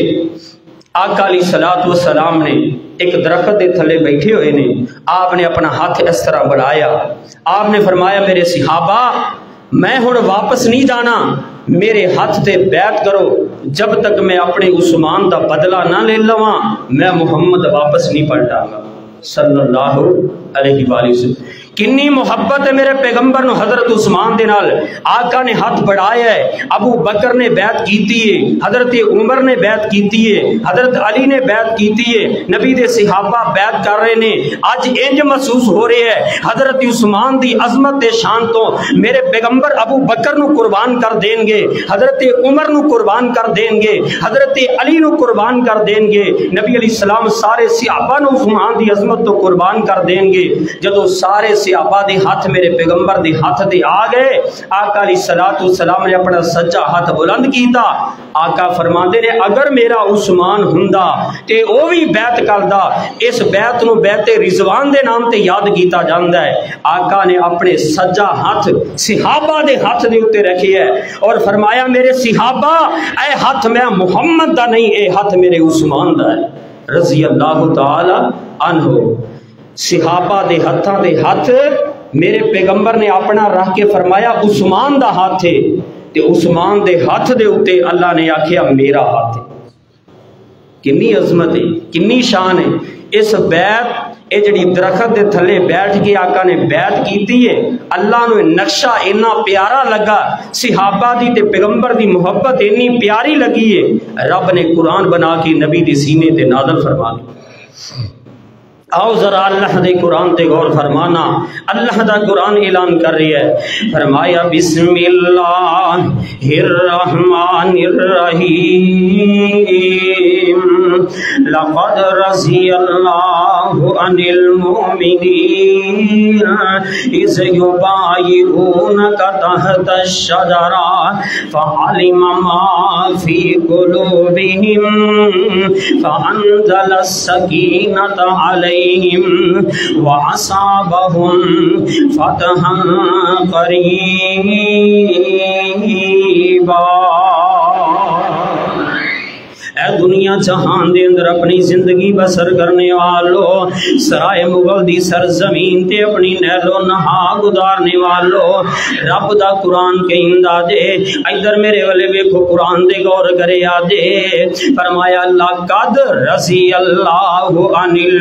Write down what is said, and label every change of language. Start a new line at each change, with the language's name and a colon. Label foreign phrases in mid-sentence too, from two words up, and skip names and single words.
Punjabi: آقا
Arabic: علیہ السلام
Punjabi: نے ایک درخت دے تھلے بیٹھے ہوئے نے، آپ نے اپنا ہاتھ اس طرح بڑھایا، آپ نے فرمایا میرے صحابہ میں ہن واپس نہیں جانا، میرے ہاتھ تے بیعت کرو، جب تک میں اپنے عثمان دا بدلہ نہ لے لواں میں محمد واپس نہیں پلٹاں گا
Arabic: صلی اللہ علیہ وآلہ وسلم۔
Punjabi: کنی محبت ہے میرے پیغمبر نو حضرت عثمان دے نال، آقا نے ہاتھ بڑھایا ہے، ابو بکر نے بیعت کیتی ہے، حضرت عمر نے بیعت کیتی ہے، حضرت علی نے بیعت کیتی ہے، نبی دے صحابہ بیعت کر رہے نے۔ اج انج محسوس ہو رہے ہے حضرت عثمان دی عظمت تے شان تو میرے پیغمبر ابو بکر نو قربان کر دیں گے، حضرت عمر نو قربان کر دیں گے، حضرت علی نو قربان کر دیں گے، نبی
Arabic: علیہ السلام
Punjabi: سارے صحابہ نو عثمان دی عظمت تو قربان کر دیں گے۔ جدو سارے صحابہ دے ہاتھ میرے پیغمبر دے ہاتھ دے آ گئے، آقا
Arabic: علیہ الصلوۃ والسلام
Punjabi: نے اپنا سجا ہاتھ بلند کیتا۔ آقا فرماندے نے اگر میرا عثمان ہوندا تے او بھی بیعت کردا، اس بیعت نو بیعت رضوان دے نام تے یاد کیتا جاندا ہے۔ آقا نے اپنے سجا ہاتھ صحابہ دے ہاتھ دے اوتے رکھے ہے اور فرمایا میرے صحابہ اے ہاتھ میں محمد دا نہیں، اے ہاتھ میرے عثمان دا ہے
Arabic: رضی اللہ تعالی عنہ۔
Punjabi: صحابہ دے ہاتھاں دے ہاتھ میرے پیغمبر نے اپنا رکھ کے فرمایا عثمان دا ہاتھ ہے، تے عثمان دے ہاتھ دے اوتے اللہ نے آکھیا میرا ہاتھ ہے۔ کنی عظمت ہے، کنی شان ہے اس بیعت، اے جڑی درخت دے تھلے بیٹھ کے آقا نے بیعت کیتی ہے، اللہ نو نقشہ اتنا پیارا لگا، صحابہ دی تے پیغمبر دی محبت اتنی پیاری لگی ہے، رب نے قرآن بنا کے نبی دی سینے تے نازل فرما دی۔ آؤ ذرا اللہ دے قرآن تے غور فرمانا، اللہ دا قرآن اعلان کر رہی ہے، فرمایا
Arabic: بسم اللہ الرحمن الرحیم لقد رضی اللہ عن المؤمنین اذ یبایعونک تحت الشجرہ فعلم ما فی قلوبہم فانزل السکینۃ علیہم وَأَصَابَهُمْ فَتْحًا قَرِيبًا۔
Punjabi: اے دنیا جہان دے اندر اپنی زندگی بسر کرنے والو، سرائے مغل دی سرزمین تے اپنی نیل و نہا گزارنے والو، رب دا قرآن کہندا جے ادھر میرے والے ویکھو قرآن دے غور کرے آجے، فرمایا
Arabic: لقد رضی اللہ عن